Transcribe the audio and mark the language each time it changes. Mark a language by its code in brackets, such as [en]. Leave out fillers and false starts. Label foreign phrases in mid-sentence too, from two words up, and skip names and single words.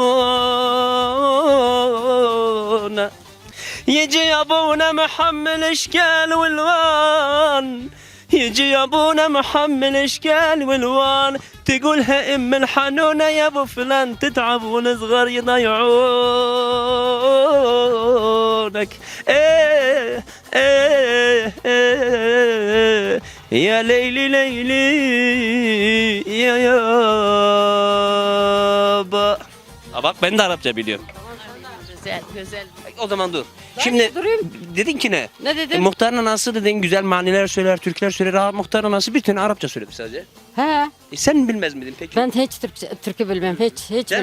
[ar] ابونا يجي ابونا محمل اشكال والوان يجي ابونا محمل اشكال والوان تقولها ام الحنونه يا ابو فلان تتعب ونصغر يضيعونك ايه ايه ايه يا ليلي ليلي يا يابا. [tr] Bak ben de Arapça biliyorum. güzel güzel. O zaman dur. Şimdi dedin ki ne? Ne dedim? Muhtarın anası dedin güzel maniler söyler, türküler söyler. Aa, muhtarın anası bir tane Arapça söyledi sadece. He. Sen bilmez miydin peki? Ben hiç Türkçe bilmem. Hiç Değil mi?